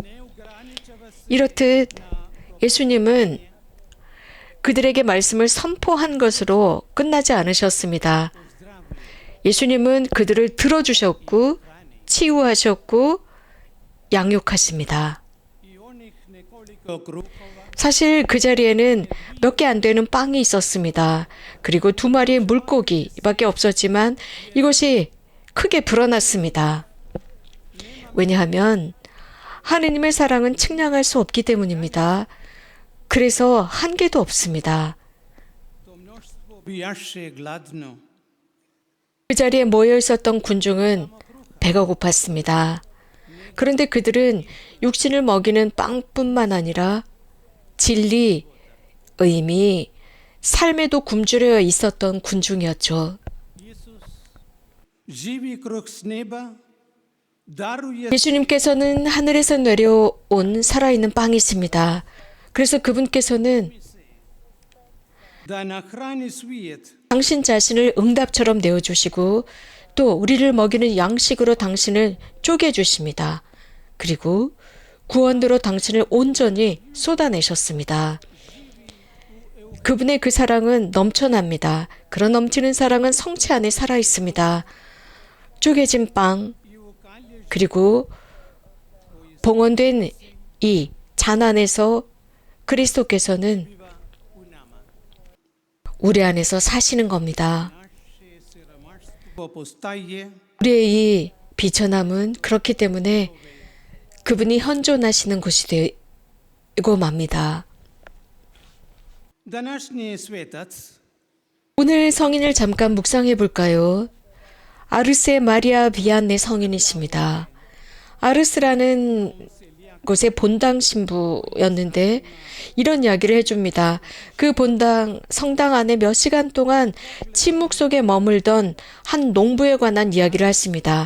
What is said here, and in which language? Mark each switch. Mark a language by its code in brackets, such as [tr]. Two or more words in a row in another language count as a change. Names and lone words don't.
[ko] 이렇듯 예수님은 그들에게 말씀을 선포한 것으로 끝나지 않으셨습니다. 예수님은 그들을 들어주셨고 치유하셨고 양육하십니다. [hr] i onih nekoliko krupova [ko] 사실 그 자리에는 몇 개 안 되는 빵이 있었습니다. 그리고 2마리의 물고기밖에 없었지만 이것이 크게 불어났습니다. 왜냐하면 하느님의 사랑은 측량할 수 없기 때문입니다. 그래서 한계도 없습니다. [hr] to mnoštvo bijaše gladno. [ko] 그 자리에 모여 있었던 군중은 배가 고팠습니다. 그런데 그들은 육신을 먹이는 빵뿐만 아니라 진리, 의미, 삶에도 굶주려 있었던 군중이었죠. [hr] Isus živi kruh s neba, daruje [ko] 예수님께서는 하늘에서 내려온 살아있는 빵이십니다. 그래서 그분께서는 [hr] da nahrani svijet [ko] 당신 자신을 응답처럼 내어주시고 또 우리를 먹이는 양식으로 당신을 쪼개주십니다. 그리고 구원으로 당신을 온전히 쏟아내셨습니다. 그분의 그 사랑은 넘쳐납니다. 그런 넘치는 사랑은 성체 안에 살아있습니다. 쪼개진 빵, 그리고 봉헌된 이 잔 안에서 그리스도께서는 우리 안에서 사시는 겁니다. [hr] naše siromaštvo postaje [ko] 우리의 이 비천함은 그렇기 때문에 그분이 현존하시는 곳이 되고 맙니다. [hr] Današnji svetac [ko] 오늘 성인을 잠깐 묵상해 볼까요? 아르세 마리아 비안네 성인이십니다. 아르스라는 곳의 본당 신부였는데 이런 이야기를 해줍니다. 그 본당 성당 안에 몇 시간 동안 침묵 속에 머물던 한 농부에 관한 이야기를 했습니다.